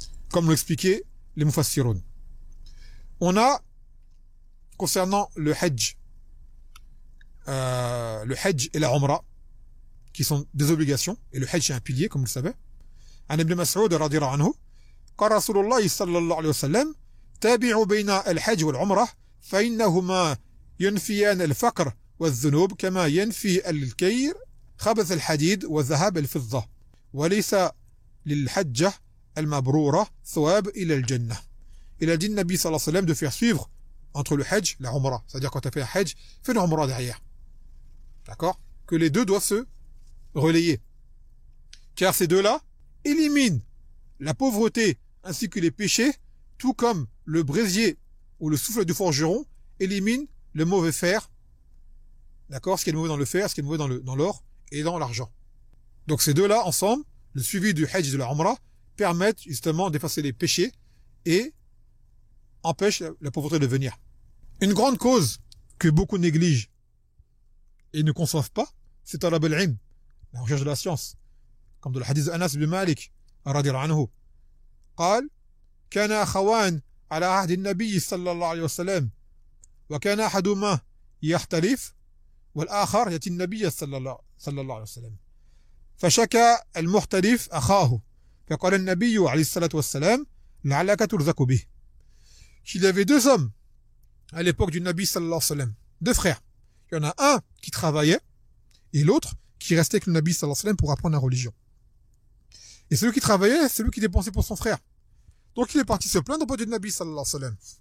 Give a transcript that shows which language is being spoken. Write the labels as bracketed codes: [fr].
[fr] Comme l'expliquaient les Mufassiroun. On a, concernant le Hajj et la Umrah, qui sont des obligations, et le Hajj est un pilier, comme vous le savez. [ar] An Ibn Mas'ud radiyallahu anhu, قال رسول الله صلى الله عليه وسلم تابعوا بين الحج والعمرة فإنهما ينفيان الفقر والذنوب كما ينفي الكير خبث الحديد وذهاب الفضة وليس للحجة المبرورة ثواب إلى الجنة. [fr] Il a dit Nabi sallallahu alayhi wa sallam de faire suivre entre le Hajj et la Umrah. C'est-à-dire quand tu as fait un Hajj, fais une Umrah derrière. D'accord? Que les 2 doivent se relayer. Car ces 2-là éliminent la pauvreté ainsi que les péchés, tout comme le brésier ou le souffle du forgeron élimine le mauvais fer. D'accord? Ce qui est mauvais dans le fer, ce qui est mauvais dans l'or et dans l'argent. Donc ces 2-là, ensemble, le suivi du Hajj et de la Umrah, permettent justement d'effacer les péchés et empêchent la pauvreté de venir. Une grande cause que beaucoup négligent et ne conçoivent pas, c'est talab al-ilm, la recherche de la science. Comme dans le hadith d'Anas ibn Malik, radiyallahu anhu. [ar] قال كان أخوان على عهد النبي صلى الله عليه وسلم وكان أحدهما يختلف والآخر يأتي النبي صلى الله عليه وسلم فشكى المختلف أخاه فقال النبي عليه الصلاة والسلام لعلك ترزق به. [fr] Il y avait 2 hommes à l'époque du Nabi sallallahu alayhi wa sallam, 2 frères. Il y en a un qui travaillait et l'autre qui restait avec le Nabi sallallahu alayhi wa sallam pour apprendre la religion. Et celui qui travaillait, c'est lui qui dépensait pour son frère. Donc il est parti se plaindre auprès du Nabi sallallahu alayhi wa sallam.